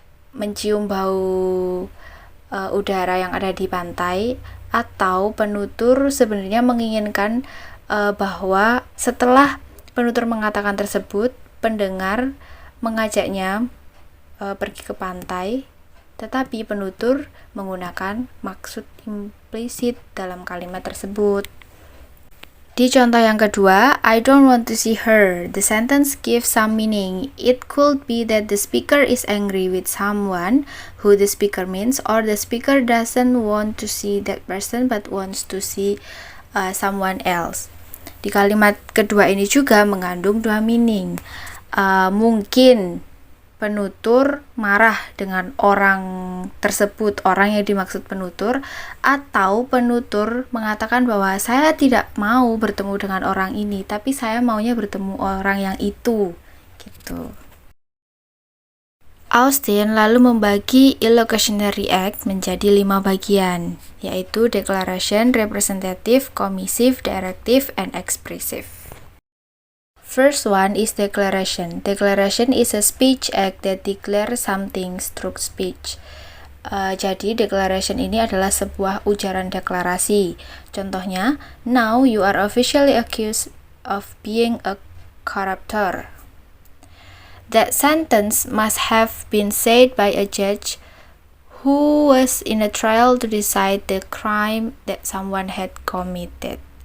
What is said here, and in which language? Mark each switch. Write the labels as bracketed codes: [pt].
[id] mencium bau udara yang ada di pantai, atau penutur sebenarnya menginginkan bahwa setelah penutur mengatakan tersebut, pendengar mengajaknya pergi ke pantai, tetapi penutur menggunakan maksud implisit dalam kalimat tersebut. Di contoh yang kedua, [en] I don't want to see her. The sentence gives some meaning. It could be that the speaker is angry with someone who the speaker means, or the speaker doesn't want to see that person but wants to see someone else. [id] Di kalimat kedua ini juga mengandung 2 meaning. Mungkin penutur marah dengan orang tersebut, orang yang dimaksud penutur, atau penutur mengatakan bahwa saya tidak mau bertemu dengan orang ini, tapi saya maunya bertemu orang yang itu, gitu. Austin lalu membagi illocutionary act menjadi 5 bagian, yaitu declaration, representative, commissive, directive, and expressive. [en] First one is declaration. Declaration is a speech act that declares something through speech. [id] Jadi declaration ini adalah sebuah ujaran deklarasi. Contohnya, [en] now you are officially accused of being a corruptor. That sentence must have been said by a judge who was in a trial to decide the crime that someone had committed.